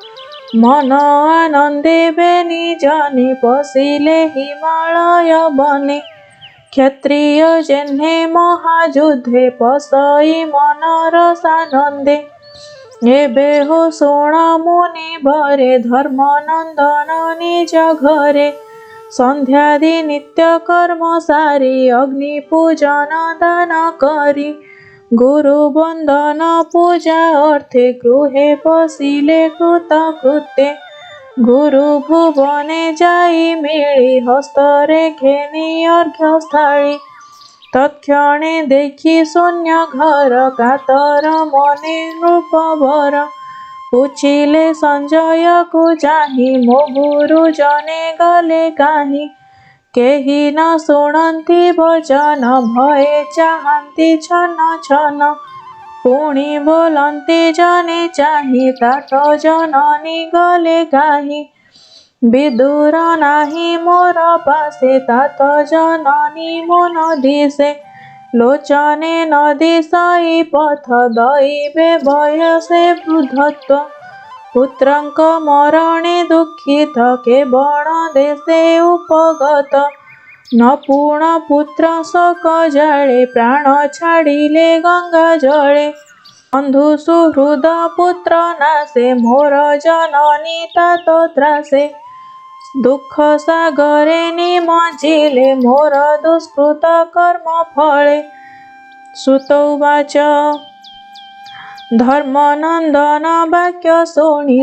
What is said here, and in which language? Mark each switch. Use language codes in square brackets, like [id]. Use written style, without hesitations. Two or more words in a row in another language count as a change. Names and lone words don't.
[or] ମନ ଆନନ୍ଦେ ବେନି ଜାନି ପଶିଲେ ହିମାଳୟ ବନେ କ୍ଷତ୍ରିୟ ଯେହ୍ନେ ମହାଯୁଦ୍ଧେ ପସଇ ମନର ସାନନ୍ଦେ ଏବେ ହୋ ଶୋଣ ମୁନି ଭରେ ଧର୍ମନନ୍ଦନ ନିଜ ଘରେ ସନ୍ଧ୍ୟାଦି ନିତ୍ୟ କର୍ମ ସାରି ଅଗ୍ନି ପୂଜନ ଦାନ କରି ଗୁରୁ ବନ୍ଦନ ପୂଜା ଅର୍ଥେ ଗୃହେ ପଶିଲେ କୃତକୃତ୍ୟେ ଗୁରୁ ଭୁବନେ ଯାଇ ମିଳି ହସ୍ତରେ ଘେନି ଅର୍ଘ୍ୟ ସ୍ଥାଳୀ ତତକ୍ଷଣେ ଦେଖି ଶୂନ୍ୟ ଘର କାତର ମନେ ନୃପବର ପୁଛିଲେ ସଞ୍ଜୟ କୋ ଚାହି ମୋ ଗୁରୁ ଜନେ ଗଲେ କାହିଁ କେହି ନ ଶୁଣନ୍ତି ବଚନ ଭୟେ ଚାହାନ୍ତି ଛନ ଛନ ପୁଣି ବୋଲନ୍ତି ଜନେ ଚାହି ତାତ ଜନନୀ ଗଲେ କାହିଁ ବିଦୁର ନାହିଁ ମୋର ପାସେ ତାତ ଜନନୀ ମନ ଦିସେ ଲୋଚନେ ନ ଦିଶଇ ପଥ ଦୈବେ ବୟସେ ବୃଦ୍ଧତ୍ୱ ପୁତ୍ରଙ୍କ ମରଣେ ଦୁଖିତ କେବଳ ଦେଶେ ଉପଗତ ନ ପୂର୍ଣ୍ଣ ପୁତ୍ର ଶୋକ ଜାଳେ ପ୍ରାଣ ଛାଡ଼ିଲେ ଗଙ୍ଗା ଜଳେ ବନ୍ଧୁ ସୁହୃଦ ପୁତ୍ର ନାସେ ମୋର ଜନନୀ ତାତ ତ୍ରାସେ ଦୁଖ ସାଗରେ ନିମଜ୍ଜିଲେ ମୋର ଦୁଷ୍କୃତ କର୍ମ ଫଳେ ଶ୍ରୁତୋବାଚ ଧର୍ମନନ୍ଦନ ବାକ୍ୟ ଶୁଣି